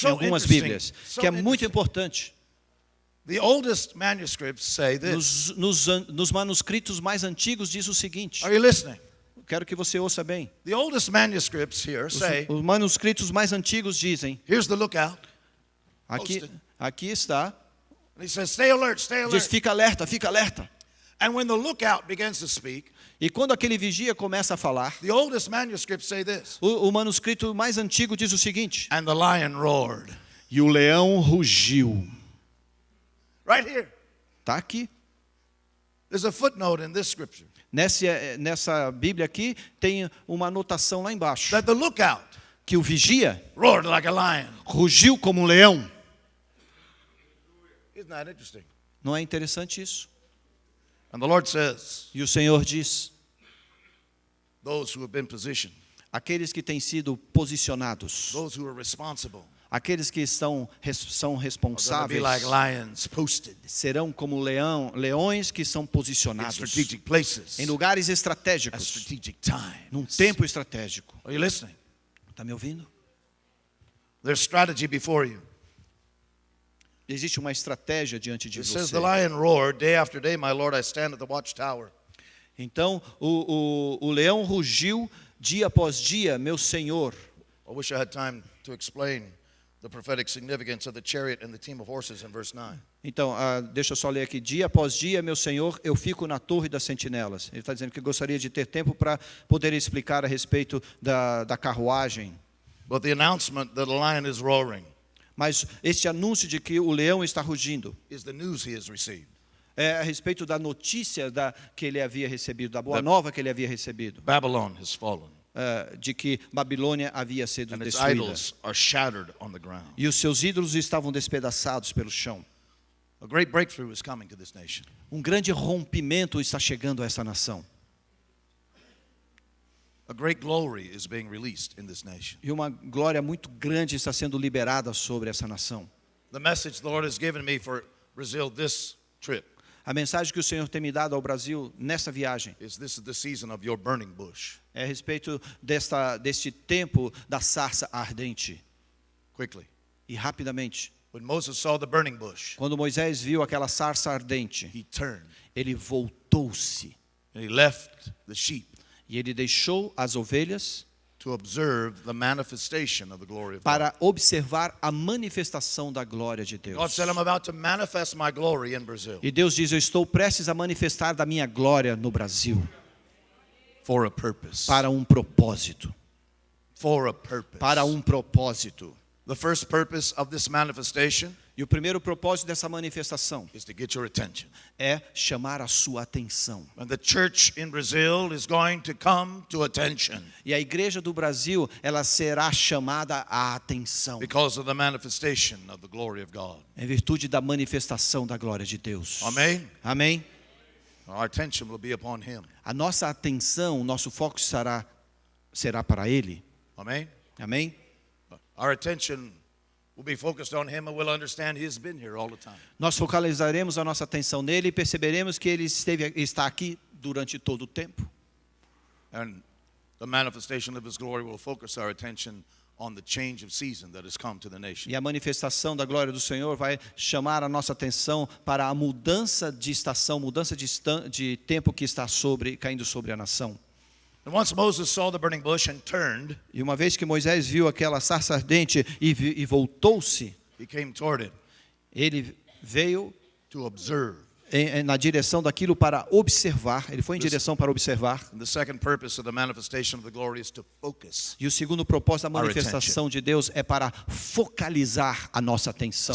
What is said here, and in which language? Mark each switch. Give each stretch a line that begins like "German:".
English: So
Portuguese: em algumas
English: interesting.
Portuguese: Bíblias,
English: So
Portuguese: que é muito
English: interesting.
Portuguese: importante.
English: The oldest manuscripts say this.
Portuguese: Nos manuscritos mais antigos diz o seguinte,
English: Are you listening?
Portuguese: quero que você ouça bem.
English: The oldest manuscripts here say,
Portuguese: Os manuscritos mais antigos dizem,
English: here's the lookout.
Portuguese: aqui está,
English: And he says, stay alert, stay
Portuguese: diz,
English: alert.
Portuguese: fica alerta, fica alerta.
English: And when the lookout begins to speak,
Portuguese: E quando aquele vigia começa a falar,
English: the oldest manuscripts say this.
Portuguese: o manuscrito mais antigo diz o seguinte:
English: And the lion roared.
Portuguese: E o leão rugiu.
English: Right here.
Portuguese: Está aqui.
English: There's a footnote in this scripture.
Portuguese: Nessa Bíblia aqui, tem uma anotação lá embaixo.
English: That the lookout
Portuguese: Que o vigia
English: roared like a lion.
Portuguese: rugiu como um leão.
English: Isn't that interesting?
Portuguese: Não é interessante isso?
English: And the Lord says,
Portuguese: E o Senhor diz,
English: those who have been positioned,
Portuguese: aqueles que têm sido posicionados,
English: those who are responsible,
Portuguese: aqueles que são
English: are going to be
Portuguese: responsáveis,
English: like lions posted
Portuguese: serão como leões que são
English: in
Portuguese: posicionados
English: strategic places
Portuguese: em lugares
English: at
Portuguese: estratégicos,
English: strategic times.
Portuguese: num tempo estratégico.
English: Are you listening?
Portuguese: Está me ouvindo?
English: There's strategy before you.
Portuguese: Existe uma estratégia diante de
English: It says,
Portuguese: você.
English: the lion roared, day after day, my Lord, I stand at the watchtower.
Portuguese: Então, o leão rugiu dia após dia, meu Senhor.
English: I wish I had time to explain the prophetic significance of the chariot and the team of horses in verse 9.
Portuguese: Então, deixa eu só ler aqui. Dia após dia, meu Senhor, eu fico na torre das sentinelas. Ele está dizendo que gostaria de ter tempo para poder explicar a respeito da carruagem.
English: But the announcement that a lion is roaring
Portuguese: Mas este anúncio de que o leão está rugindo
English: is the news he has received.
Portuguese: é a respeito da notícia que ele havia recebido, da boa nova que ele havia recebido,
English: Babylon has fallen,
Portuguese: de que Babilônia havia sido
English: and its
Portuguese: destruída.
English: idols are shattered on the ground.
Portuguese: E os seus ídolos estavam despedaçados pelo chão.
English: A great breakthrough is coming to this nation.
Portuguese: Um grande rompimento está chegando a essa nação.
English: A great glory is being released in this nation.
Portuguese: E uma glória muito grande está sendo liberada sobre essa nação.
English: The message the Lord has given me for Brazil this trip
Portuguese: A mensagem que o Senhor tem me dado ao Brasil nessa viagem
English: is this is the season of your burning bush.
Portuguese: é a respeito deste tempo da sarça ardente.
English: Quickly.
Portuguese: E rapidamente,
English: When Moses saw the burning bush,
Portuguese: quando Moisés viu aquela sarça ardente,
English: he turned
Portuguese: ele voltou-se
English: and he left the sheep
Portuguese: e ele deixou as ovelhas
English: to observe the manifestation of the glory of God.
Portuguese: para observar a manifestação da glória de
English: God
Portuguese: Deus.
English: said, I'm about to manifest my glory in Brazil
Portuguese: E Deus diz, eu estou prestes a manifestar da minha glória no Brasil,
English: for a purpose.
Portuguese: para um propósito.
English: For a purpose.
Portuguese: Para um propósito.
English: The first purpose of this manifestation
Portuguese: E o primeiro propósito dessa manifestação
English: is to get your attention.
Portuguese: é chamar a sua atenção.
English: And the church in Brazil is going to come to attention
Portuguese: E a igreja do Brasil, ela será chamada à atenção,
English: because of the manifestation of the glory of God.
Portuguese: em virtude da manifestação da glória de Deus.
English: Amen.
Portuguese: Amém?
English: Our attention will be upon him.
Portuguese: A nossa atenção, o nosso foco será para Ele.
English: Amen.
Portuguese: Amém?
English: Our attention We'll be focused on him and we'll understand he's been here all the time.
Portuguese: Nós focalizaremos a nossa atenção nele e perceberemos que ele está aqui durante todo o tempo.
English: And the manifestation of his glory will focus our attention on the change of season that has come to the nation.
Portuguese: E a manifestação da glória do Senhor vai chamar a nossa atenção para a mudança de estação, mudança de tempo que está caindo sobre a nação.
English: And once Moses saw the burning bush and turned,
Portuguese: E uma vez que Moisés viu aquela sarça ardente e voltou-se,
English: he came toward it
Portuguese: ele veio
English: to observe.
Portuguese: na direção daquilo para observar. Ele foi em direção para observar.
English: And the second purpose of the manifestation of the glory is to focus.
Portuguese: E o segundo propósito da manifestação de Deus é para focalizar a nossa atenção.